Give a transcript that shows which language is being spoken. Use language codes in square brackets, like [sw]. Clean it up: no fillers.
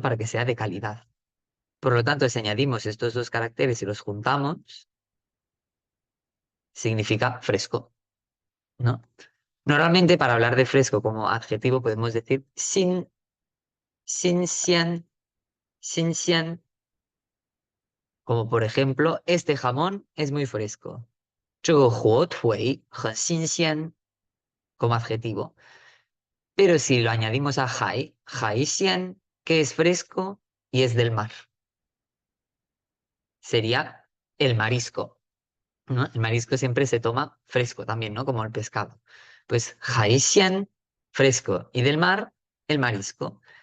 [es] Para que sea de calidad. Por lo tanto, si añadimos estos dos caracteres y los juntamos, significa fresco, ¿no? Normalmente para hablar de fresco como adjetivo podemos decir xian, xian, como por ejemplo, este jamón es muy fresco. [zh] 这个火腿很新鲜 [es] como adjetivo. Pero si lo añadimos a hai xian, que es fresco y es del mar, sería el marisco, ¿no? El marisco siempre se toma fresco también, ¿no? Como el pescado. Pues hai xian, fresco, y del mar, el marisco.